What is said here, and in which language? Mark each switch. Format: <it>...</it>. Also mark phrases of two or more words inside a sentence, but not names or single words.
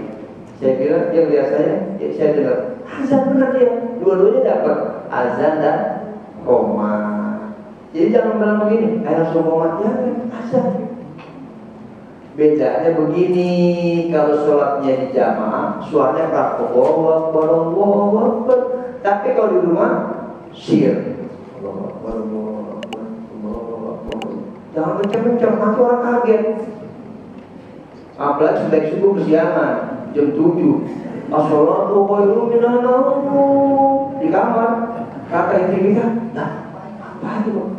<id>Saya bilang dia lihat saya dengar azan benar dia. Dua-duanya dapat azan dan qomat. Jadi jangan bilang begini, langsung qomat ya azan. Bedanya begini, kalau sholatnya di jamaah, suaranya praktek</id> <ar>الله أكبر، الله أكبر.</ar> <id>Tapi kalau di rumah, sir.</id> <ar>الله أكبر، الله أكبر، الله أكبر.</ar> <id>Jangan kencang-kencang, nanti orang kaget. Apalagi sudah subuh kesiangan, jam 7.</id> <ar>الصلاة خير من النوم.</ar> <id>Di kamar, kata istri kita, nah, apa itu?</id>